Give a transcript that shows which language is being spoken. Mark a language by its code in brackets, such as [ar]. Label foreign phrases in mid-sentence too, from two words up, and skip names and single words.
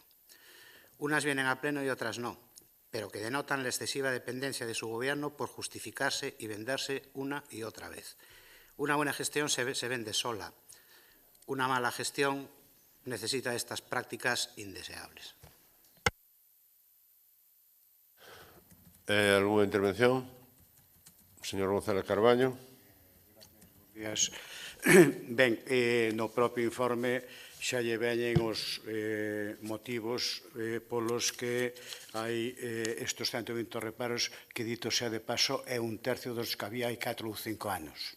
[es] Unas vienen a pleno y otras no, pero que denotan la excesiva dependencia de su gobierno por justificarse y venderse una y otra vez. Una buena gestión se vende sola. Una mala gestión necesita estas prácticas indeseables. ¿Alguna intervención? Señor González Carballo. [gl] Ben, no propio informe xa lle veñen os motivos polos que hai estes 120 reparos que, dito sea de paso, é un tercio dos que había hai 4 ou 5 anos.